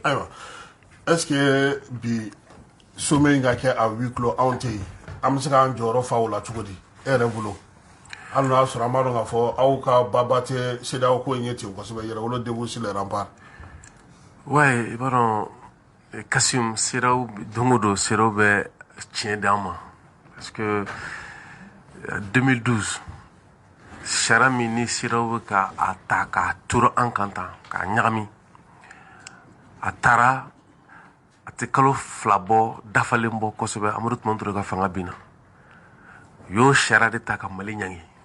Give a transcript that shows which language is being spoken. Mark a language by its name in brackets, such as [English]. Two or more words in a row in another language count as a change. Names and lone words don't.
[Bambara] Ayiwa [French] est-ce que [Bambara] bi sommet in ka kɛ [French] a huis clos [Bambara] anw tɛ yen an bɛ se k'an jɔyɔrɔ fa o la cogo di e yɛrɛ bolo hali n'a sɔrɔ an b'a dɔn k'a fɔ aw ka baba tɛ CEDEAO ko in ye ten kosɛbɛ yɛrɛwolo [French] debout sur les remparts. Ouais, [Bambara] i b'a dɔn Kassim CEDEAO don o don CEDEAO bɛ tiɲɛ d'an ma parce que 2012 sariya min ni CEDEAO bɛ ka a ta k'a turu an kan tan k'a ɲagami a taara a tɛ kalo fila bɔ dafalen bɔ kosɛbɛ Amadu Tumani Ture ka fanga binna u y'o sariya de ta ka Mali ɲangi